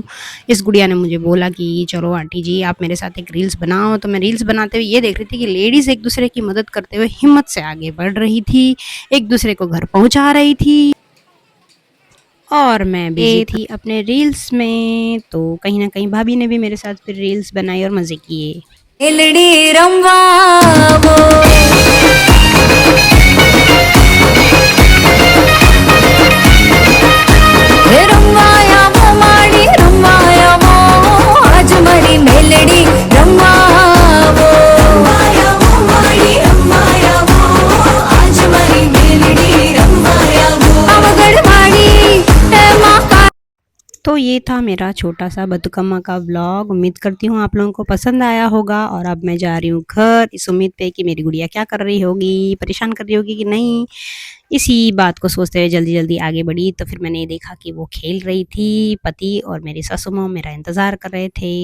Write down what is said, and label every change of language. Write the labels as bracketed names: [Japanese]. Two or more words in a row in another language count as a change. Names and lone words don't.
[Hindi] इस गुड़िया ने मुझे बोला कि चलो आंटी जी आप मेरे साथ एक रील्स बनाओ, तो मैं रील्स बनाते हुए ये देख रही थी कि लेडीज़ एक-दूसरे की मदद करते हुए हिम्मत से आगे बढ़ रही थी, एक-दूसरे को घर पहुँचा रही थी और मैं बिज़ी थी अपने रील्स में। तो कहीं न कहीं भाभी ने भी मेरे साथ फिर रील्स बनाई और मज़े किए। [Gujarati] મેલડી રમવાવો હે રમવાયાવો માડી રમવાયાવો આજ મારી મેલડી રમવાવો રમવાયાવો માડી રમવાયાવો આજ મારી મેલડી રમવાયાવો અવગડ માડી હે માકા। [Hindi] तो ये था मेरा छोटा-सा बतुकम्मा का व्लॉग। उम्मीद करती हूँ आप लोगों को पसंद आया होगा और अब मैं जा रही हूँ घर, इस उम्मीद पे कि मेरी गुड़िया क्या कर रही होगी, परेशान कर रही होगी कि नहीं। इसी बात को सोचते हुए जल्दी-जल्दी आगे बढ़ी, तो फिर मैंने ये देखा कि वो खेल रही थी, पति और मेरी सासू माँ मेरा इंतज़ार कर रहे थे।